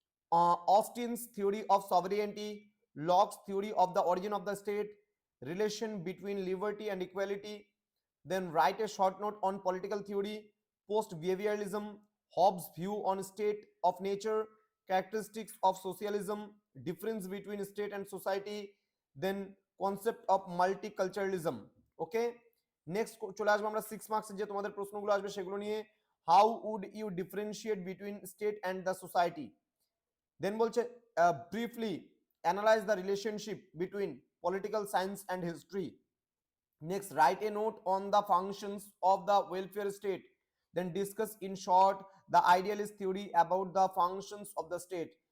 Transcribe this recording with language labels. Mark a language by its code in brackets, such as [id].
[en] Austin's theory of sovereignty, Locke's theory of the origin of the state, relation between liberty and equality, then write a short note on political theory, post-behavioralism, Hobbes' view on state of nature, characteristics of socialism, difference between state and society, then concept of multiculturalism. Okay, next [bn] চলে আসবো আমরা 6 মার্কসের যে তোমাদের প্রশ্নগুলো আসবে সেগুলো নিয়ে। [en] how would you differentiate between state and the society? Then [bn] বলছে [en] briefly analyze the relationship between political science and history. Next, write a note on the functions of the welfare state. Then discuss in short the idealist theory about the functions of the state.